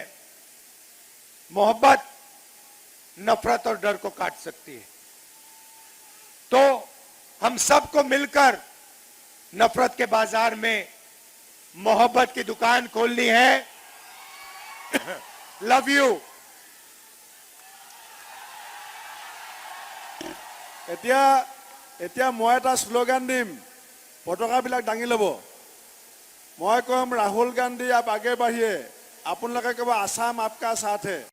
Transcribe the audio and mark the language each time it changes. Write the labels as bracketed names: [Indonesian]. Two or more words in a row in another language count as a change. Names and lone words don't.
[Hindi] मोहब्बत नफरत और डर को काट सकती है। तो हम सबको मिलकर नफरत के बाजार में मोहब्बत की दुकान खोलनी है। [English] love you. [Assamese] এতিয়া মই এটা স্লোগান দিম, পতাকাবিলাক দাঙি ল'ব। মই কম ৰাহুল গান্ধী [Hindi] आप आगे बढ़िए, [Assamese] আপোনালোকে ক'ব [Hindi] असम आपका साथ है।